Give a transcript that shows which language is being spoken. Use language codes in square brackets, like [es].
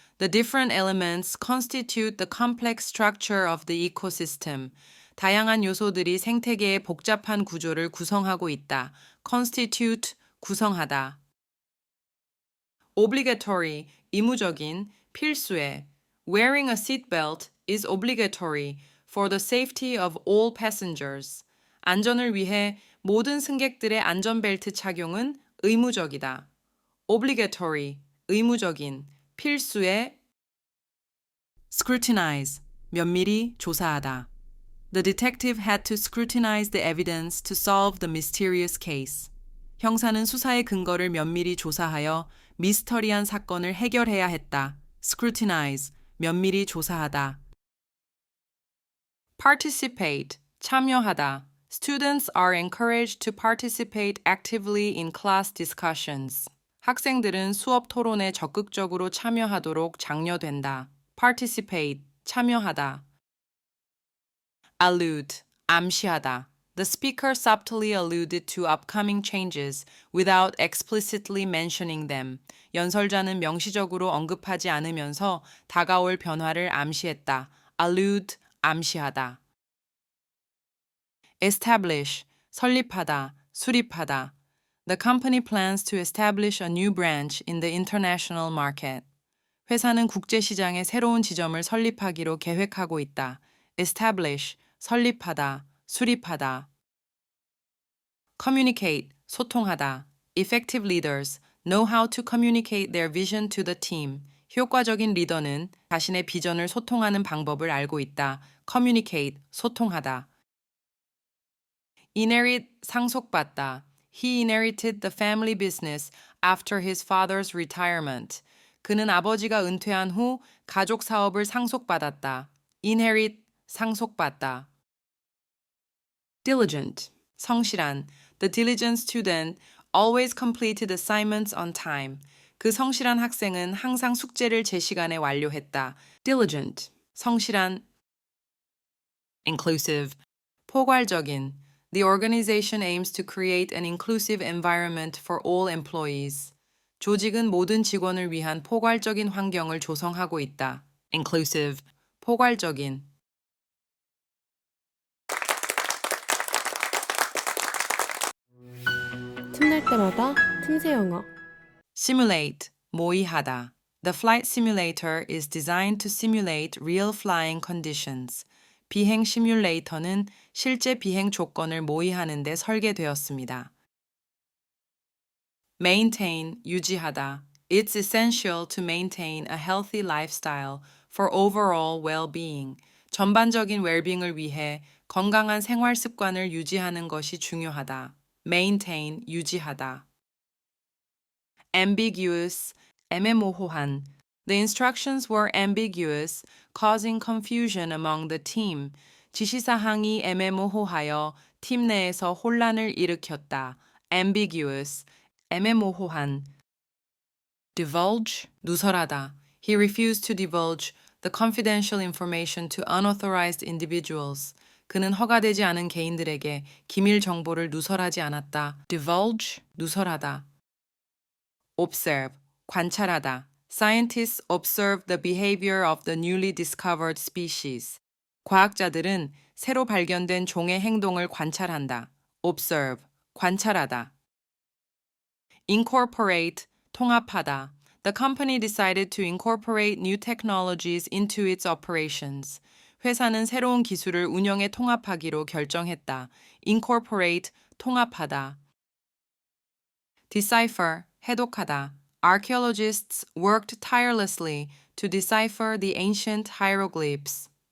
[en] The different elements constitute the complex structure of the ecosystem. [ko] 다양한 요소들이 생태계의 복잡한 구조를 구성하고 있다. constitute, 구성하다. obligatory, 의무적인, 필수의. [en] Wearing a seatbelt is obligatory for the safety of all passengers. [ko] 안전을 위해 모든 승객들의 안전벨트 착용은 의무적이다. obligatory, 의무적인, 필수의. scrutinize, 면밀히 조사하다. [en] The detective had to scrutinize the evidence to solve the mysterious case. [ko] 형사는 수사의 근거를 면밀히 조사하여 미스터리한 사건을 해결해야 했다. scrutinize, 면밀히 조사하다. [en] participate, 참여하다. Students are encouraged to participate actively in class discussions. [ko] 학생들은 수업 토론에 적극적으로 참여하도록 장려된다. participate, 참여하다. allude, 암시하다. [en] The speaker subtly alluded to upcoming changes without explicitly mentioning them. [ko] 연설자는 명시적으로 언급하지 않으면서 다가올 변화를 암시했다. allude, 암시하다. establish, 설립하다, 수립하다. [en] The company plans to establish a new branch in the international market. [ko] 회사는 국제 시장에 새로운 지점을 설립하기로 계획하고 있다. establish, 설립하다, 수립하다. [en] communicate, 소통하다. Effective leaders know how to communicate their vision to the team. [ko] 효과적인 리더는 자신의 비전을 소통하는 방법을 알고 있다. communicate, 소통하다. [en] inherit 상속받다. He inherited the family business after his father's retirement. [ko] 그는 아버지가 은퇴한 후 가족 사업을 상속받았다. inherit 상속받다. diligent 성실한. [en] The diligent student always completed assignments on time. [ko] 그 성실한 학생은 항상 숙제를 제 시간에 완료했다. diligent 성실한. inclusive 포괄적인. [en] The organization aims to create an inclusive environment for all employees. [ko] 조직은 모든 직원을 위한 포괄적인 환경을 조성하고 있다. inclusive 포괄적인. 틈날 때마다 틈새 영어. [en] simulate 모의하다. The flight simulator is designed to simulate real flying conditions. [ko] 비행 시뮬레이터는 실제 비행 조건을 모의하는 데 설계되었습니다. [en] maintain 유지하다. It's essential to maintain a healthy lifestyle for overall well-being. [ko] 전반적인 웰빙을 위해 건강한 생활 습관을 유지하는 것이 중요하다. maintain 유지하다. ambiguous 애매모호한. [en] The instructions were ambiguous, causing confusion among the team. [ko] 지시사항이 애매모호하여 팀 내에서 혼란을 일으켰다. ambiguous 애매모호한. divulge 누설하다. [en] He refused to divulge the confidential information to unauthorized individuals. [ko] 그는 허가되지 않은 개인들에게 기밀 정보를 누설하지 않았다. divulge 누설하다. observe 관찰하다. [en] Scientists observe the behavior of the newly discovered species. [ko] 과학자들은 새로 발견된 종의 행동을 관찰한다. observe 관찰하다. incorporate 통합하다. [en] The company decided to incorporate new technologies into its operations. [ko] 회사는 새로운 기술을 운영에 통합하기로 결정했다. incorporate 통합하다. decipher 해독하다. [en] Archaeologists worked tirelessly to decipher the ancient hieroglyphs.